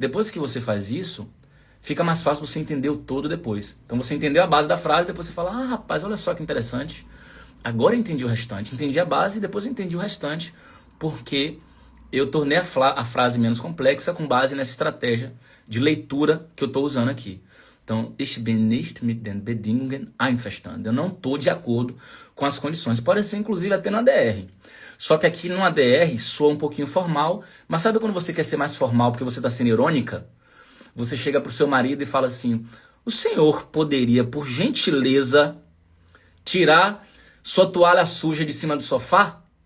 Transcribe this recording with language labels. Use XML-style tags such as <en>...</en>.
<pt>Depois que você faz isso, fica mais fácil você entender o todo depois. Então você entendeu a base da frase, depois você fala, rapaz, olha só que interessante. Agora eu entendi o restante. Entendi a base e depois eu entendi o restante, porque eu tornei a frase menos complexa com base nessa estratégia de leitura que eu estou usando aqui.</pt> <de>Então, ich bin nicht mit den Bedingungen einverstanden.</de> <pt>Eu não estou de acordo com as condições. Pode ser, inclusive, até no ADR. Só que aqui no ADR soa um pouquinho formal. Mas sabe quando você quer ser mais formal porque você está sendo irônica? Você chega para o seu marido e fala assim, o senhor poderia, por gentileza, tirar sua toalha suja de cima do sofá?</pt>